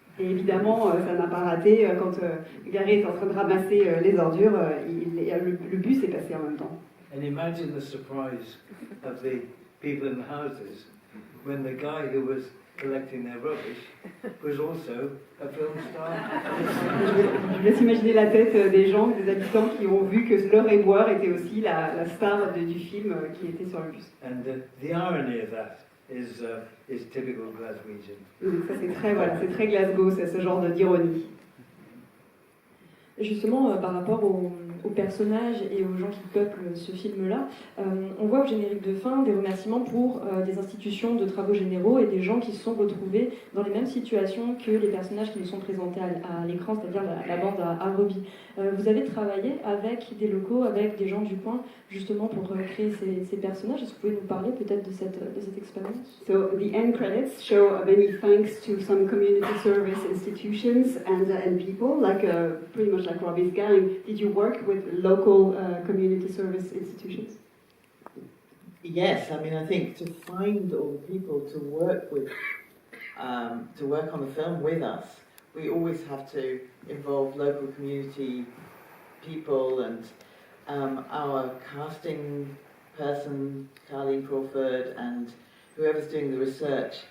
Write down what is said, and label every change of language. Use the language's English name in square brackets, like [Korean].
[French] Et évidemment, ça n'a pas raté. Quand Gary est en train de ramasser les ordures, le bus est passé en même temps. [English] And imagine the surprise of the people in the houses when the guy who was collecting their rubbish was also a film star. [French] Je laisse imaginer la tête des gens, des habitants qui ont vu que leur éboueur était aussi la star du film qui était sur le bus. [English] And the irony of that is typical Glaswegian. [French] Donc ça c'est très Glasgow, c'est ce genre d'ironie. Justement, par rapport aux personnages et aux gens qui peuplent ce film-là, on voit au générique de fin des remerciements pour des institutions de travaux généraux et des gens qui se sont retrouvés dans les mêmes situations que les personnages qui nous sont présentés à l'écran, c'est-à-dire la bande à Robbie. Vous avez travaillé avec des locaux, avec des gens du coin, justement pour créer ces personnages. Est-ce que vous pouvez nous parler peut-être de cette expérience? [English] So the end credits show many thanks to some community service institutions and people, like pretty much like Robbie's gang. Did you work with local community service institutions? Yes, I mean, I think to find all the people to work with, to work on the film with us, we always have to involve local community people, and our casting person, Carleen Crawford, and whoever's doing the research.